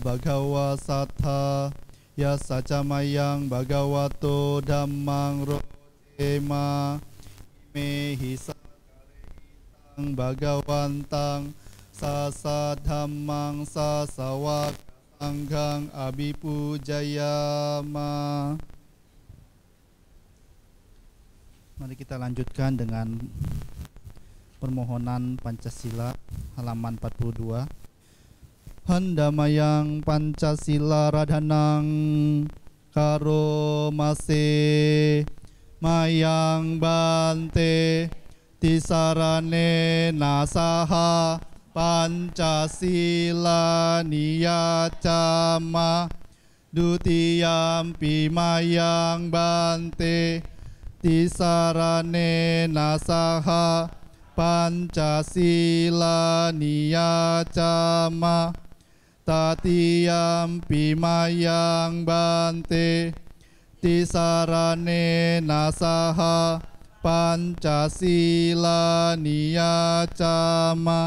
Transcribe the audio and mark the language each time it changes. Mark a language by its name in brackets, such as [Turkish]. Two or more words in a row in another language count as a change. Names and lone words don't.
[Pali] Bhagawa Sattha Yasaca mayang Bhagavato Dhammang Rojema Imehi Sakareitang Bhagawantang Sasa Dhammang Sasawak Sanggang Abhipujayama. [Indonesian] Mari kita lanjutkan dengan permohonan Pancasila halaman 42. [Pali] Handamayang Pancasila radhanang karomase mayang bante tisarane nasaha Pancasila niyacama dutiyampi mayang bante tisarane nasaha Pancasila niyacama tatiyampi mayang bante tisarane nasaha Pancasila niyacama.